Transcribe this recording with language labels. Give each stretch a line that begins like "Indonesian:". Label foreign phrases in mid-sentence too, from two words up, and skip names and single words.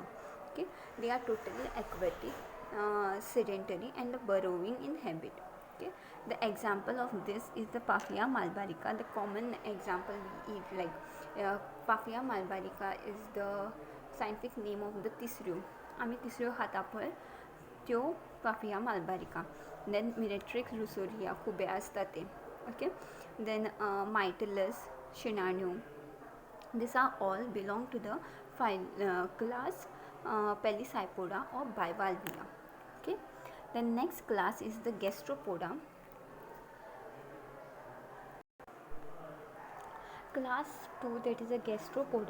English: Okay, they are totally aquatic, sedentary, and burrowing in habit. Okay, the example of this is the Paphiia malvarica. The common example we eat, like Paphiia malvarica is the scientific name of the तिसऱ्यो.
Konkani: आम्ही तिसऱ्यो खाता पळय त्यो Paphiia malvarica.
English: Then Miratrix lusoria,
Konkani: खुबे असतात ते.
English: Okay, then Mytilus, Shinano. These are all belong to the class Pelicypoda or bivalvia. Okay, the next class is the Gastropoda. Class 2, that is a Gastropoda.